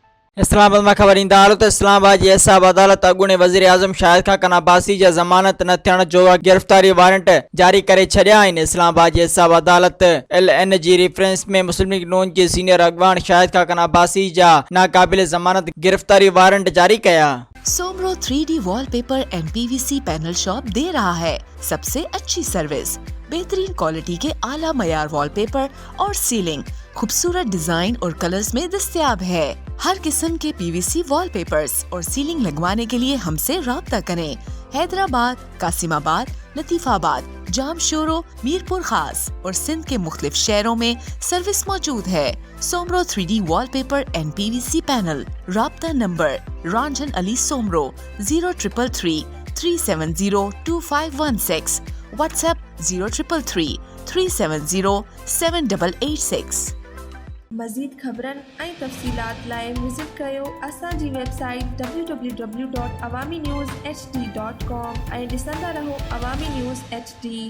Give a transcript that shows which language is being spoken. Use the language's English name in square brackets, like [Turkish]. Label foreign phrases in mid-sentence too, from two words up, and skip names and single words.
[Sindhi] इस्लामाबाद में ख़बर ईंदा हालत इस्लामाबाद जी एसाब अदालत अॻूणे वज़ीर आज़म शाहिद खान अब्बासी जा ज़मानत न थियण जो गिरफ़्तारी वारंट जारी करे छॾिया आहिनि। इस्लामाबाद जी एसाब अदालत LN जी रेफरेंस में मुस्लिम लीग नून जे सीनियर अॻवान शाहिद खान अब्बासी जा नाक़ाबिल ज़मानत गिरफ़्तारी वारंट जारी कया। [Urdu] سومرو 3D وال پیپر اینڈ PVC پینل شاپ دے رہا ہے سب سے اچھی سروس، بہترین کوالٹی کے اعلیٰ معیار وال پیپر اور سیلنگ خوبصورت ڈیزائن اور کلرز میں دستیاب ہے. ہر قسم کے PVC وال پیپرز اور سیلنگ لگوانے کے لیے ہم سے رابطہ کریں. حیدرآباد، قاسم آباد، لطیف آباد، جامشورو، میرپور خاص اور سندھ کے مختلف شہروں میں سروس موجود ہے. सोमरो 3D वॉलपेपर एंड PVC पैनल। رابطہ نمبر رنجن علی سومرو 0333 370 2516، واٹس ایپ 0333 370 7886. [Sindhi] मज़ीद ख़बरनि ऐं तफ़सीलात लाइ विज़िट कयो असांजी वेबसाइट www.awamiNewsHD.com ऐं ॾिसंदा रहो अवामी न्यूज़ HD।